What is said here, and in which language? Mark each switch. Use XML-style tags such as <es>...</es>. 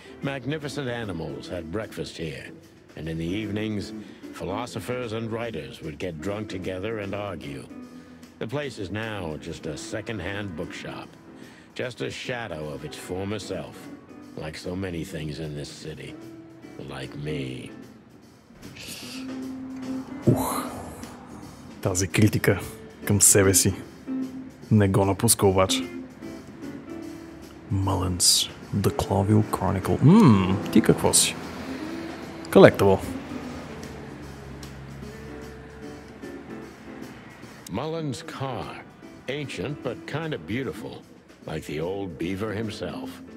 <en>Magnificent animals had breakfast here, and in the evenings, philosophers and writers would get drunk together and argue. The place is now just a second-hand bookshop, just a shadow of its former self, like so many things in this city, like me.</en> <bg>Тази критика към себе си не го напуска обаче.</bg> <en>Mullen's The Clawville Chronicle.</en> <bg>Ти какво си? Collectible.</bg> <en>Mullen's car. Ancient, but kind of beautiful. Like the old beaver himself.</en>